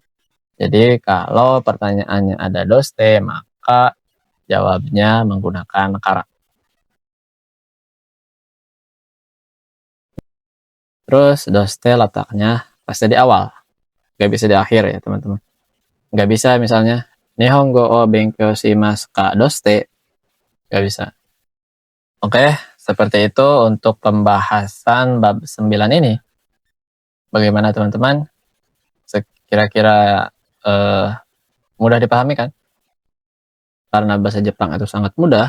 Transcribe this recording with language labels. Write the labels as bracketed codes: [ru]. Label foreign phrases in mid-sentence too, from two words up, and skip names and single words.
[id] Jadi kalau pertanyaannya ada doste, maka jawabnya menggunakan kara. Terus doste letaknya pasti di awal, nggak bisa di akhir ya teman-teman. Nggak bisa misalnya [ja] 日本語を勉強しますか どうして, [id] nggak bisa. Oke, seperti itu untuk pembahasan bab 9 ini. Bagaimana teman-teman? Kira-kira mudah dipahami kan? Karena bahasa Jepang itu sangat mudah.